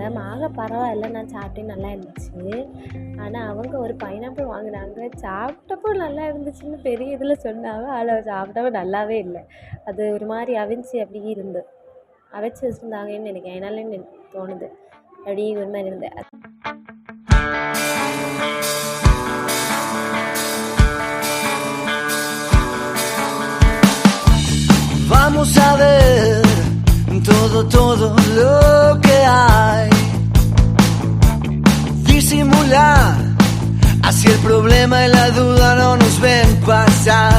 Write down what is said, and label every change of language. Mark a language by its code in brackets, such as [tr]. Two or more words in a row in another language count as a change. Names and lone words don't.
[ta] மாங்காய் பரவாயில்ல, நான் சாப்பிட்டேன், நல்லா இருந்துச்சு. ஆனால் அவங்க ஒரு பைனாப்பிள் வாங்கினாங்க. சாப்பிட்டப்போ நல்லா இருந்துச்சுன்னு பெரிய இதில் சொன்னாங்க. அதில் சாப்பிட்டப்போ நல்லாவே இல்லை. அது ஒரு மாதிரி அவிஞ்சி அப்படி அவைச்சி வச்சுருந்தாங்கன்னு நினைக்கிறேன். என்னால தோணுது அப்படி ஒரு மாதிரி இருந்தேன். [es] Vamos a ver todo lo que hay. Disimular, así el problema y la duda no nos ven pasar.